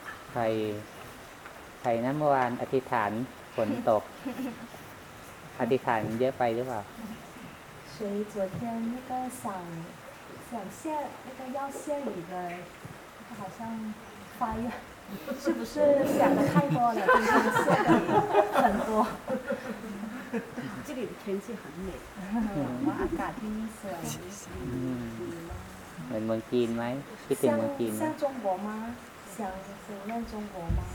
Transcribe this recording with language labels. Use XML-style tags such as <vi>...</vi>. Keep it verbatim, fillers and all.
<th>ใครใครนะเมื่อวานอธิษฐานฝนตกอธิษฐานเยอะไปหรือเปล่า</th> <zh>谁昨天那个想想下那个要下雨的好像发愿是不是想的太多了今天下的很多这里的天气很美</zh> <th>我อากาศที่นี่สวย เหมือนเมืองจีนไหมคิดถึงเมืองจีน</th> <zh>像中国吗想想念中国吗</zh>